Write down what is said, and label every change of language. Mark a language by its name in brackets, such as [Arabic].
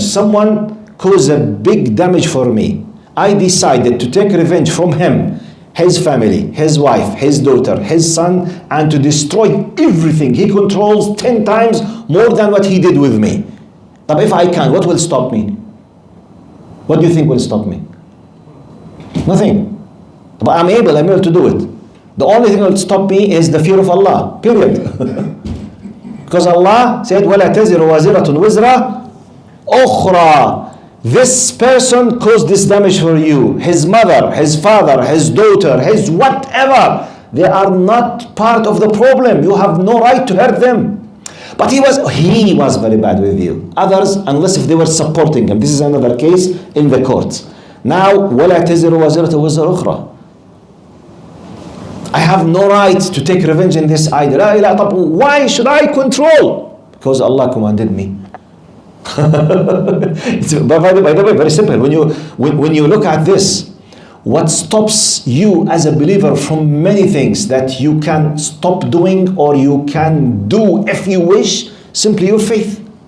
[English] Someone caused a big damage for me. I decided to take revenge from him, his family, his wife, his daughter, his son, and to destroy everything. He controls 10 times more than what he did with me. But if I can, what will stop me? What do you think will stop me? Nothing. But I'm able to do it. The only thing that will stop me is the fear of Allah. Period. Because Allah said, [Arabic] وَلَا تَزِرُ وَازِرَةٌ وِزْرَ أُخْرَى. [English] This person caused this damage for you. His mother, his father, his daughter, his whatever. They are not part of the problem. You have no right to hurt them. But he was very bad with you. Others, unless if they were supporting him. This is another case in the courts. Now, [Arabic] وَلَا تَزِرُ وَازِرَةٌ وِزْرَ أُخْرَى. [English] I have no right to take revenge in this either. Why should I control? Because Allah commanded me. It's, by the way, very simple. When you look at this, what stops you as a believer from many things that you can stop doing or you can do if you wish? Simply your faith.